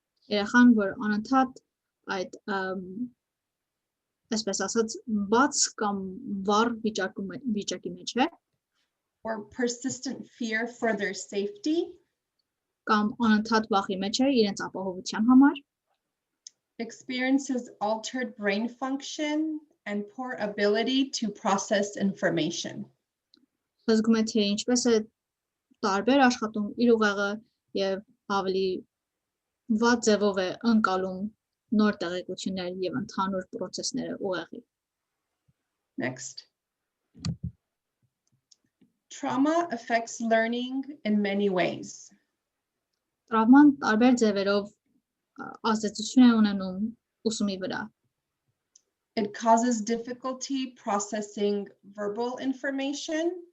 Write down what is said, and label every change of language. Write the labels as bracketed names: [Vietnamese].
[Armenian] Երեխան, որ անընդհատ այդ այսպես ասած բաց կամ վառ վիճակի մեջ է, [English] or persistent fear for their safety [Armenian] կամ անընդհատ վախի մեջ է իրենց ապահովության համար, [English] experiences altered brain function and poor ability to process information. [Armenian] զգում է թե ինչպես է տարբեր աշխատում իր ուղեղը եւ ավելի վատ ձևով է ընկալում նոր տեղեկություններ եւ ընդհանուր process-ները ուղեղի։ [English] Next. Trauma affects learning in many ways. [Armenian] Տրավման տարբեր ձևերով ազդեցություն է ունենում ուսումի վրա։ [English] It causes difficulty processing verbal information.